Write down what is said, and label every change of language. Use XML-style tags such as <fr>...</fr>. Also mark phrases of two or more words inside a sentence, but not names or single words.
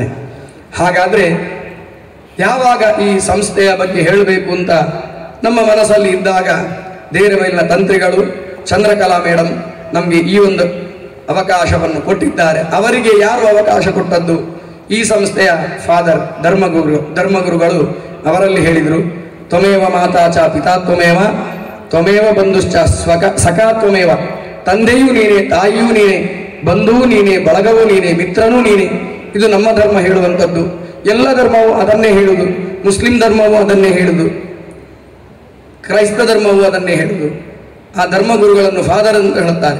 <kn>ಹಾಗಾದರೆ ಯಾವಾಗ ಈ ಸಂಸ್ಥೆಯ ಬಗ್ಗೆ ಹೇಳಬೇಕು ಅಂತ ನಮ್ಮ ಮನಸ್ಸಲ್ಲಿ ಇದ್ದಾಗ ದೇರಮೇಲಿನ ತಂತ್ರಿಗಳು ಚಂದ್ರಕಲಾ ಮೇಡಮ್ ನಮಗೆ ಈ ಒಂದು ಅವಕಾಶವನ್ನು ಕೊಟ್ಟಿದ್ದಾರೆ. ಅವರಿಗೆ ಯಾರು ಅವಕಾಶ ಕೊಟ್ಟದ್ದು? ಈ ಸಂಸ್ಥೆಯ ಫಾದರ್ ಧರ್ಮಗುರುಗಳು ಅವರಲ್ಲಿ ಹೇಳಿದರು,</kn> <sa>ತ್ವಮೇವ ಮಾತಾ ಚ ಪಿತಾ ತ್ವಮೇವ ತ್ವಮೇವ ಬಂಧುಶ್ಚ ಸಖಾ ತ್ವಮೇವ.</sa> <kn>ತಂದೆಯೂ ನೀನೇ, ತಾಯಿಯೂ ನೀನೇ, ಬಂಧುವು ನೀನೇ, ಬಳಗವೂ ನೀನೇ, ಮಿತ್ರನೂ ನೀನೇ. ಇದು ನಮ್ಮ ಧರ್ಮ ಹೇಳುವಂಥದ್ದು. ಎಲ್ಲ ಧರ್ಮವು ಅದನ್ನೇ ಹೇಳುವುದು. ಮುಸ್ಲಿಂ ಧರ್ಮವು ಅದನ್ನೇ ಹೇಳುವುದು, ಕ್ರೈಸ್ತ ಧರ್ಮವು ಅದನ್ನೇ ಹೇಳುವುದು. ಆ ಧರ್ಮಗುರುಗಳನ್ನು ಫಾದರ್ ಅಂತ ಹೇಳುತ್ತಾರೆ.</kn>